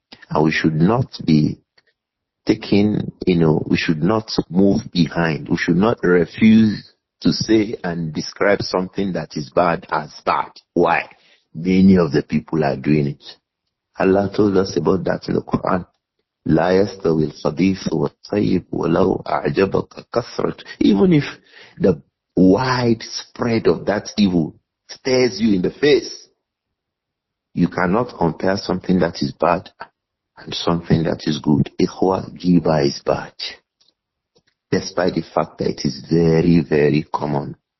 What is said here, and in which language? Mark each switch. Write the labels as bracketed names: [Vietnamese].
[English] And we should not be taking, we should not move behind. We should not refuse to say and describe something that is bad as bad. Why? Many of the people are doing it. Allah told us about that in the Quran. [Arabic] لا يستوي الخبيث والطيب ولو أعجبك كثرة. [English] Even if the wide spread of that evil stares you in the face, you cannot compare something that is bad and something that is good. Ikhwa, giba is bad, despite the fact that it is very, very common.